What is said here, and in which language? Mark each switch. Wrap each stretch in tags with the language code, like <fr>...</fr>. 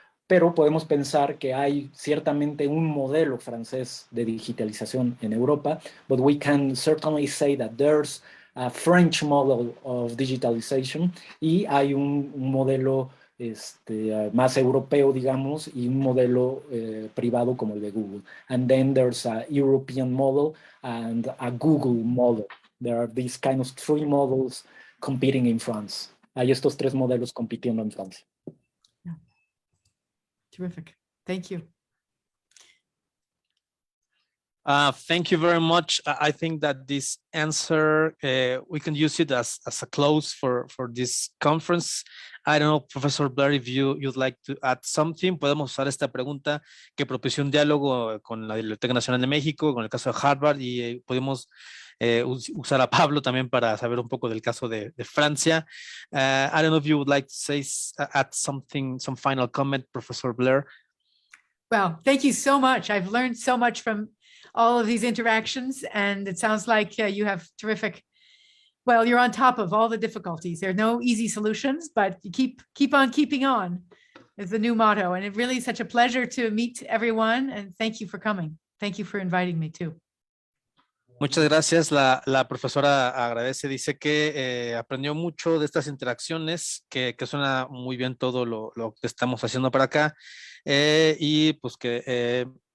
<es>Pero podemos pensar que hay ciertamente un modelo francés de digitalización en Europa,</es> <en>but we can certainly say that there's a French model of digitalization</en> <es>y hay un modelo más europeo, digamos, y un modelo privado como el de Google.</es> <en>And then there's a European model and a Google model. There are these kind of three models competing in France.</en> <es>Hay estos tres modelos compitiendo en Francia.</es> <en>Terrific. Thank you. Thank you very much. I think that this answer, we can use it as a close for this conference. I don't know, Professor Blair, if you'd like to add something.</en> <es>Podemos usar esta pregunta que propició un diálogo con la Biblioteca Nacional de México, con el caso de Harvard, y podemos usar a Pablo también para saber un poco del caso de Francia.</es> <en>I don't know if you would like to say, add something, some final comment, Professor Blair. Well, thank you so much. I've learned so much from all of these interactions, and it sounds like you have terrific, well, you're on top of all the difficulties. There are no easy solutions, but you keep on keeping on is the new motto. And it really is such a pleasure to meet everyone, and thank you for coming. Thank you for inviting me too.</en> <es>Muchas gracias. La profesora agradece, dice que aprendió mucho de estas interacciones, que suena muy bien todo lo que estamos haciendo para acá, y pues que</es>